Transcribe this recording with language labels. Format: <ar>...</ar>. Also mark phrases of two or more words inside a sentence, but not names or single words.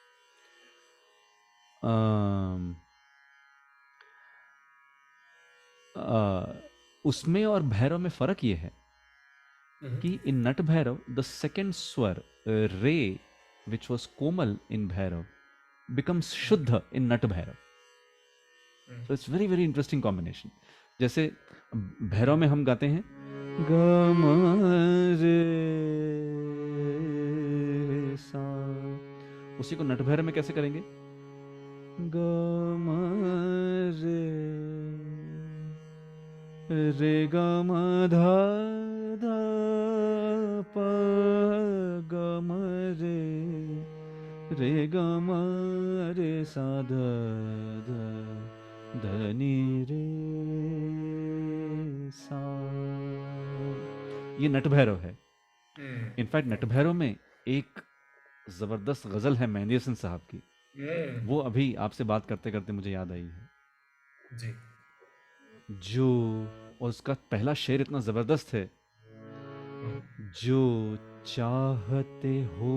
<hi>उसमें और भैरव में फर्क ये है कि</hi> <en>in Nat Bhairav the second स्वर Re which was कोमल in Bhairav becomes शुद्ध in Nat Bhairav। so it's very very interesting combination.</en> <hi>जैसे भैरव में हम गाते हैं ग म रे सा, उसी को नट भैरव में कैसे करेंगे? ग म रे ग म ध ध प ग म रे ग म रे सा ध ध ध नि रे सा। ये नट भैरव है। इनफैक्ट नट भैरव में एक जबरदस्त गजल है मेहंदी हसन साहब की, वो अभी आपसे बात करते करते मुझे याद आई है। जी जो, और उसका पहला शेर इतना जबरदस्त है, जो चाहते हो</hi>